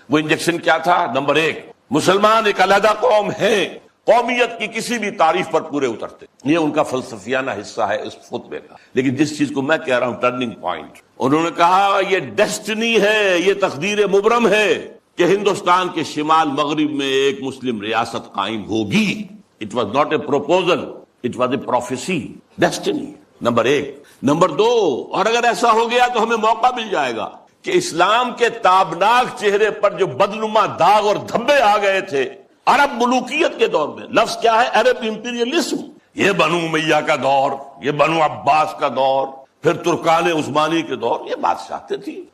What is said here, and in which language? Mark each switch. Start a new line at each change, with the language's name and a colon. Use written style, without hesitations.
Urdu: وہ انجیکشن کیا تھا؟ نمبر ایک، مسلمان ایک علیحدہ قوم ہے، قومیت کی کسی بھی تعریف پر پورے اترتے. یہ ان کا فلسفیانہ حصہ ہے اس خطبے کا. لیکن جس چیز کو میں کہہ رہا ہوں ٹرننگ پوائنٹ، انہوں نے کہا یہ ڈیسٹنی ہے، یہ تقدیر مبرم ہے کہ ہندوستان کے شمال مغرب میں ایک مسلم ریاست قائم ہوگی.
English: It was not a proposal, it was a prophecy, destiny.
Urdu: Number ایک. نمبر دو، اور اگر ایسا ہو گیا تو ہمیں موقع مل جائے گا کہ اسلام کے تابناک چہرے پر جو بدنما داغ اور دھبے آ گئے تھے عرب ملوکیت کے دور میں، لفظ کیا ہے؟ عرب امپیریلزم. یہ بنو امیہ کا دور، یہ بنو عباس کا دور، پھر ترکان عثمانی کے دور، یہ بادشاہتیں تھی.